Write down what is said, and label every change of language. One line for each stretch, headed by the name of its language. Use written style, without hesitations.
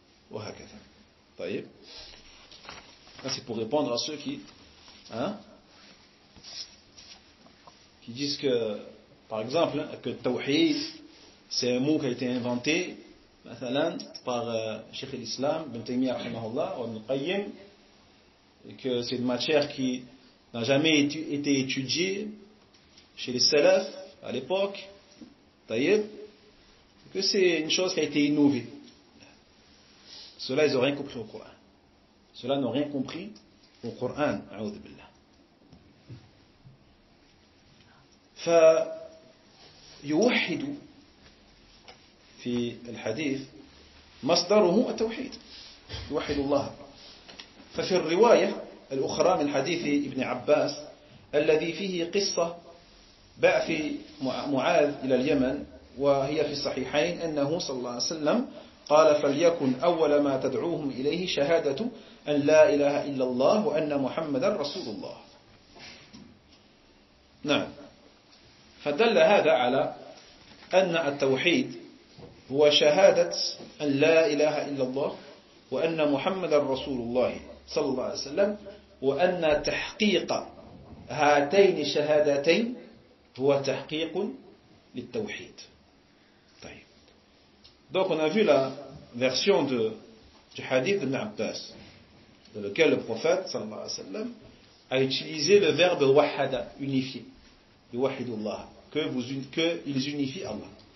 French: Là, c'est pour répondre à ceux qui disent que, par exemple, que tawhid, c'est un mot qui a été inventé par Cheikh l'Islam, Ibn Taymiyyah, ou Ibn Qayyim, et que c'est une matière qui n'a jamais été étudiée chez les salafs à l'époque, que c'est une chose qui a été innovée. Ceux-là, ils n'ont rien compris au Coran. Ceux-là n'ont rien compris au Coran.
Arabic: A'udhu billah. فيوحد في الحديث مصدره التوحيد، يوحد الله. ففي الرواية الأخرى من حديث ابن عباس الذي فيه قصة بعث معاذ إلى اليمن، وهي في الصحيحين، أنه صلى الله عليه وسلم قال: فليكن أول ما تدعوهم إليه شهادة أن لا إله إلا الله وأن محمدا رسول الله. نعم. فدل هذا على أن التوحيد هو شهادة أن لا إله إلا الله وأن محمدا رسول الله صلى الله عليه وسلم، وأن تحقيق هاتين الشهادتين هو تحقيق للتوحيد. طيب.
French: Donc on a vu la version du hadith d'Ibn Abbas, dans lequel le prophète sallallahu alayhi wa sallam a utilisé le verbe wahada, unifier, yuwahidullah, qu'ils unifient Allah.